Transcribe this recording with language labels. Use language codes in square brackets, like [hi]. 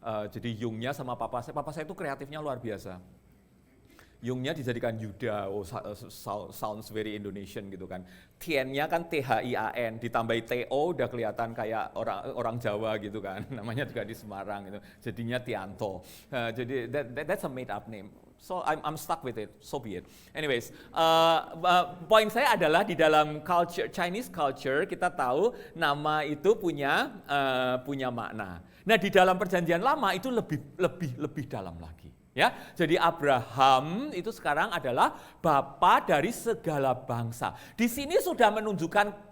[id] Jadi Yungnya sama papa saya itu kreatifnya luar biasa. Yungnya dijadikan Yuda, [en] sounds very Indonesian [id] gitu kan. Tiannya kan Thian, ditambahi TO udah kelihatan kayak orang Jawa gitu kan. Namanya juga di Semarang gitu. Jadinya Tianto. Jadi [en] that's a made up name. So I'm stuck with it. So be it. Anyways, [id] poin saya adalah di dalam [en] Chinese culture [id] kita tahu nama itu punya makna. Nah, di dalam perjanjian lama itu lebih dalam lagi. Ya, jadi Abraham itu sekarang adalah bapa dari segala bangsa. Di sini sudah menunjukkan